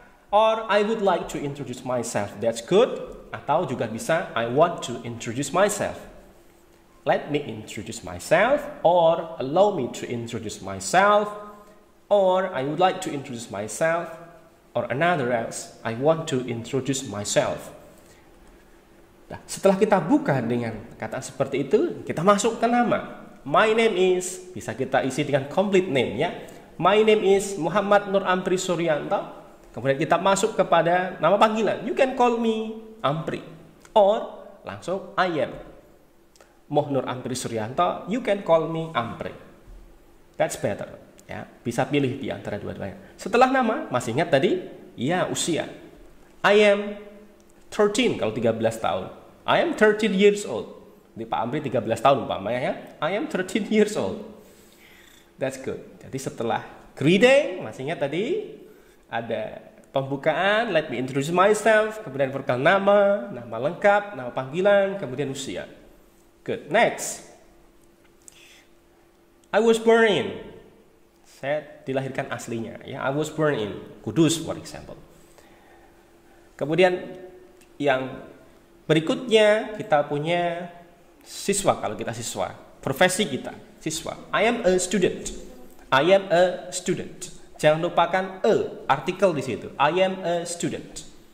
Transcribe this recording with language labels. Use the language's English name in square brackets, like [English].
[English] Or I would like to introduce myself, that's good. [Indonesian] Atau juga bisa, [English] I want to introduce myself. Let me introduce myself, or allow me to introduce myself. Or I would like to introduce myself. Or another else, I want to introduce myself. [Indonesian] Nah, setelah kita buka dengan kata seperti itu, kita masuk ke nama. [English] My name is, [Indonesian] bisa kita isi dengan complete name ya. [English] My name is [Indonesian] Muhammad Nur Ampri Suryanto. Kemudian kita masuk kepada nama panggilan. [English] You can call me Ampri. Or langsung I am Nur Ampri Suryanto. You can call me Ampri. That's better. [Indonesian] Ya, bisa pilih di antara dua-duanya. Setelah nama, masih ingat tadi? Ya, usia. [English] I am 13 [Indonesian] kalau 13 tahun. [English] I am 13 years old. [Indonesian] Di Pak Ampri 13 tahun umpamanya ya. [English] I am 13 years old. That's good. [Indonesian] Jadi setelah greeting, masih ingat tadi? Ada pembukaan, [English] let me introduce myself, [Indonesian] kemudian perkenalkan nama lengkap, nama panggilan, kemudian usia. [English] Good. Next. I was born in. [Indonesian] Saya dilahirkan aslinya ya. [English] I was born in Kudus for example. [Indonesian] Kemudian yang berikutnya kita punya siswa, kalau kita siswa, profesi kita siswa. [English] I am a student. I am a student. [Indonesian] Jangan lupakan artikel di situ. [English] I am a student.